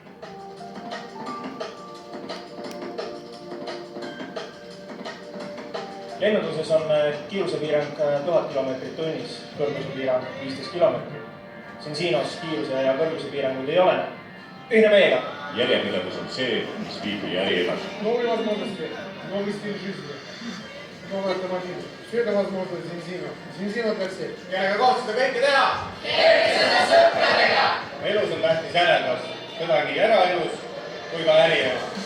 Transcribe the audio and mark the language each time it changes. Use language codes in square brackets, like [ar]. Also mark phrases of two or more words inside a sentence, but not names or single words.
[et] Lennunduses on kiirusepiirang 1000 kilomeetrit tunnis, kõrgusepiirang 15 kilomeetrit. Siinsiinos kiiruse ja kõrgusepiiranguid ei ole. Ühine meiega. Järjepidevus on see, mis viib meie äri edasi. [ru] Новые возможности, новый стиль жизни, новый автомобиль. Все это возможно с Зинзино. Зинзино для всех. [et] Kellega koos seda kõike teha? Elus on tähtis järelkasv, seda nii eraelus kui ka ärielus.